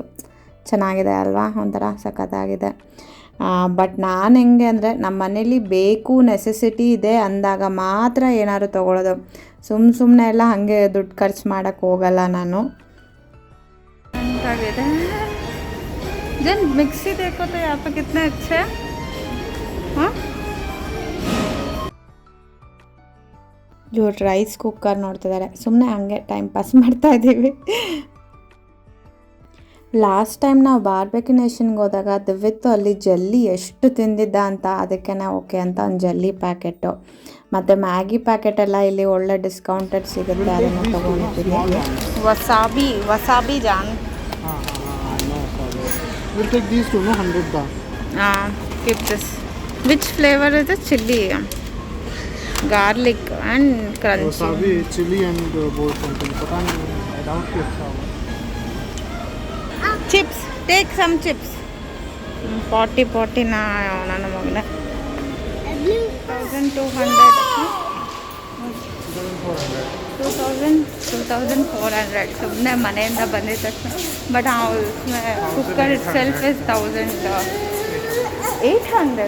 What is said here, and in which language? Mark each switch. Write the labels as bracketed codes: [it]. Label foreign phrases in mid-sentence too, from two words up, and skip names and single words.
[kn] ಚೆನ್ನಾಗಿದೆ ಅಲ್ವಾ, ಒಂಥರ ಸಖತ್ತಾಗಿದೆ. ಬಟ್ ನಾನು ಹೆಂಗೆ ಅಂದರೆ, ನಮ್ಮ ಮನೇಲಿ ಬೇಕು, ನೆಸೆಸಿಟಿ ಇದೆ ಅಂದಾಗ ಮಾತ್ರ ಏನಾದ್ರು ತೊಗೊಳೋದು. ಸುಮ್ಮನೆ ಎಲ್ಲ ಹಾಗೆ ದುಡ್ಡು ಖರ್ಚು ಮಾಡೋಕ್ಕೆ ಹೋಗಲ್ಲ ನಾನು. ಅಂತಾಗಿದೆ ಜನ್ ಮಿಕ್ಸಿ [hi] देखो तो यहाँ पे कितना अच्छा है. हाँ, [kn] ಇವ್ರು [en] rice cooker [kn] ನೋಡ್ತಿದ್ದಾರೆ, ಸುಮ್ಮನೆ ಹಂಗೆ [en] time pass [kn] ಮಾಡ್ತಾ ಇದ್ದೀವಿ. ಲಾಸ್ಟ್ ಟೈಮ್ ನಾವು ಬಾರ್ಬೆಕ್ಯೂ ನೇಷನ್ಗೆ ಹೋದಾಗ ದಿವ್ಯತ್ತು ಅಲ್ಲಿ ಜಲ್ಲಿ ಎಷ್ಟು ತಿಂದಿದ್ದ ಅಂತ, ಅದಕ್ಕೆ ಓಕೆ ಅಂತ ಒಂದು ಜಲ್ಲಿ ಪ್ಯಾಕೆಟು ಮತ್ತು ಮ್ಯಾಗಿ ಪ್ಯಾಕೆಟ್ ಎಲ್ಲ ಇಲ್ಲಿ ಒಳ್ಳೆ ಡಿಸ್ಕೌಂಟೆಡ್ ಸಿಗುತ್ತೆ, ಅದನ್ನು ತೊಗೊಂಡಿದ್ದೀನಿ. ವಸಾಬಿ ಜಾನ್. [en] We'll take these two, no, 100 da. Keep this. Which flavor is it? Chili, garlic and crunchy. Wasabi, chili and both something. But I doubt it's sour. Chips. Take some chips. [kn] 40 na ನನ್ನ ಮಗನ 2400 ಸುಮ್ಮನೆ ಮನೆಯಿಂದ ಬಂದಿದ್ದ ತಕ್ಷಣ. [en] But cooker itself is 1800.